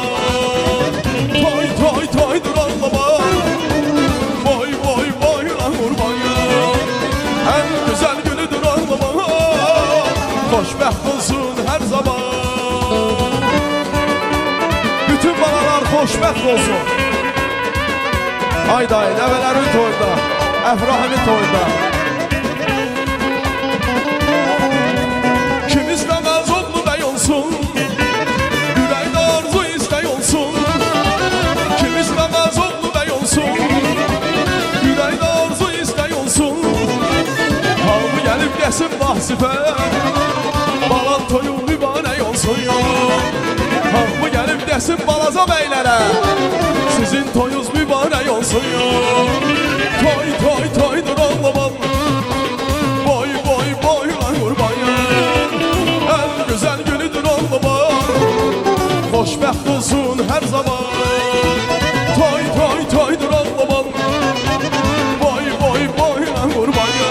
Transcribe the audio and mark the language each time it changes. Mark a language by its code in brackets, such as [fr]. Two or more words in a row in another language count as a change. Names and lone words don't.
[tr] Toy toy toydur Allah'ım, boy boy boy lan kurban yanım. En güzel günüdür Allah'ım, [az] hoşbəxt olsun [tr] her zaman. [az] Bütün balalar xoşbəxt olsun. Ay dayı, nəvələrin toyunda, Əfrahimin toyunda. Kim istəməz oğlu bəy olsun, ürəkdə arzu istək olsun. Kim istəməz oğlu bəy olsun, ürəkdə arzu istək olsun. Hamı gəlib yesin Vasifə, balan toyu mübarək olsun ya. Hamı gəlib desin balaca beylərə, sizin toyunuz mübarək olsun ya. [tr] Toy toy toydur Allah'ım, boy boy boy lan kurban ya. En güzel günüdür Allah'ım, [az] hoşbəxt olsun [tr] her zaman. Toy toy toydur Allah'ım, boy boy boy lan kurban ya.